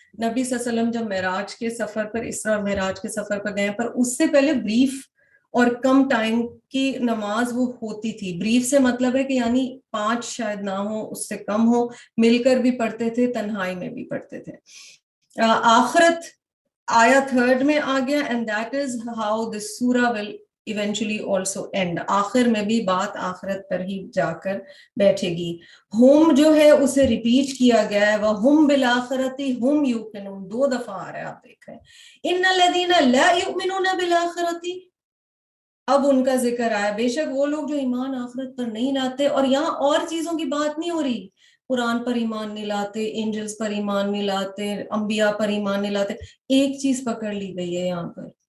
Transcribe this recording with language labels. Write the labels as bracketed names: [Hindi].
[Urdu] نبی صلی اللہ علیہ وسلم جب معراج کے سفر پر, اسراء اور معراج کے سفر پر گئے, پر اس سے پہلے بریف اور کم ٹائم کی نماز وہ ہوتی تھی. بریف سے مطلب ہے کہ یعنی 5 شاید نہ ہو, اس سے کم ہو, مل کر بھی پڑھتے تھے, تنہائی میں بھی پڑھتے تھے. آخرت آیا 3rd میں آ گیا, [English] and that is how this surah will eventually also end. [Urdu] آخر میں بھی بات آخرت پر ہی جا کر بیٹھے گی. ہم جو ہے اسے ریپیٹ کیا گیا ہے, [Arabic] وَهُمْ بِالْآخِرَةِ هُمْ يُوقِنُونَ, [Urdu] 2 دفعہ آ رہا ہے, آپ دیکھ رہے ہیں. [Arabic] إِنَّ الَّذِينَ لَا يُؤْمِنُونَ بِالْآخِرَةِ, [Urdu] اب ان کا ذکر آیا. بے شک وہ لوگ جو ایمان آخرت پر نہیں لاتے, اور یہاں اور چیزوں کی بات نہیں ہو رہی, قرآن پر ایمان نہیں لاتے, اینجلز پر ایمان نہیں لاتے, انبیاء پر ایمان نہیں لاتے, ایک چیز پکڑ لی گئی ہے یہاں پر.